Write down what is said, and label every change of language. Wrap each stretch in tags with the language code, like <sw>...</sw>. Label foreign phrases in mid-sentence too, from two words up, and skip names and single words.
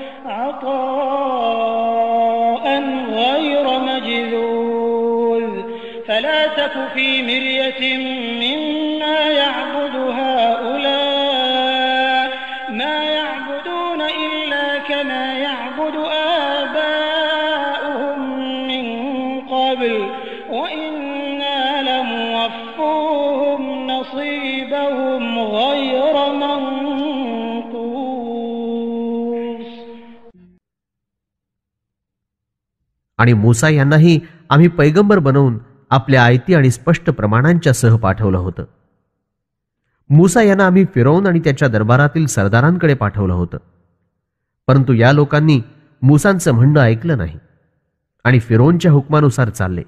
<ar>عطاء غير مجذوذ فلا تك في مرية مما يعبد هؤلاء ما يعبدون إلا كما يعبد آباؤهم من قبل وإنا لموفوهم نصيبهم غير منقوص.</ar> <mr>आणि मूसा यांनाही आम्ही पैगंबर बनवून आपल्या आयती आणि स्पष्ट प्रमाणांच्या सह पाठवलं होतं. मूसा यांना आम्ही फिरौन आणि त्याच्या दरबारातील सरदारांकडे पाठवलं होतं, परंतु या लोकांनी मूसांचं म्हणणं ऐकलं नाही आणि फिरौनच्या हुकमानुसार चालले.</mr>